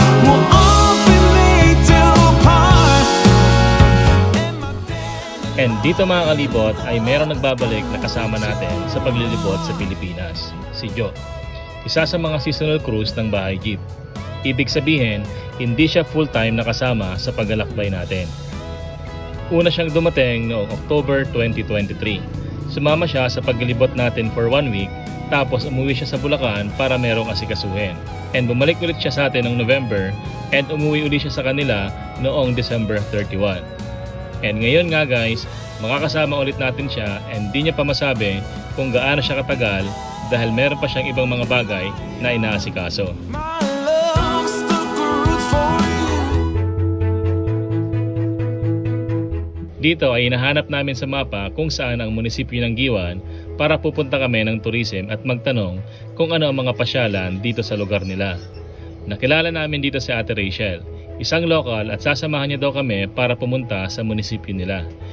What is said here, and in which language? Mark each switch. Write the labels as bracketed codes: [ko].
[en] Well, I've been made to part. [tl] And dito mga kalibot ay meron nagbabalik na kasama natin sa paglilibot sa Pilipinas, si Joe. Isa sa mga seasonal cruise ng bahay jeep. Ibig sabihin, hindi siya full-time na kasama sa paglalakbay natin. Una siyang dumating noong October 2023. Sumama siya sa paglilibot natin [en] for 1 week, [tl] tapos umuwi siya sa Bulacan para merong asikasuhin. And bumalik ulit siya sa atin noong November, and umuwi ulit siya sa kanila noong December 31. And ngayon nga guys, makakasama ulit natin siya and di niya pa masabi kung gaano siya katagal dahil meron pa siyang ibang mga bagay na inaasikaso. [en] My love stuck roots for you. [tl] Dito ay hinahanap namin sa mapa kung saan ang munisipyo ng Giwan para pupunta kami ng tourism at magtanong kung ano ang mga pasyalan dito sa lugar nila. Nakilala namin dito si Ate Rachel, isang lokal at sasamahan niya daw kami para pumunta sa munisipyo nila.